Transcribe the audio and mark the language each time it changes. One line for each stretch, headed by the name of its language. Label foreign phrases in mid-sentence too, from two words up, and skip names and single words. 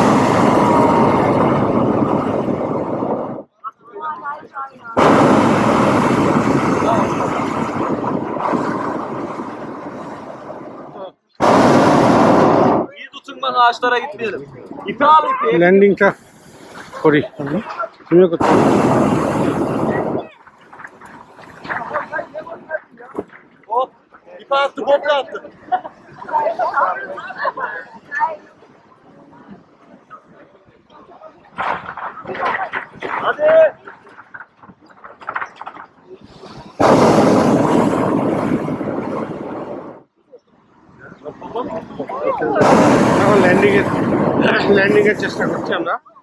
Turkish: İyi tutun bak ağaçlara gitmeyelim. İpi al ipi.
Bangla: ল্যান্ডিংটা করি আমি তুমিও করতে
Turkish: Hop. İpi attı, kopya attı. Hadi.
Bangla: এখন ল্যান্ডিং এর চেষ্টা করছি আমরা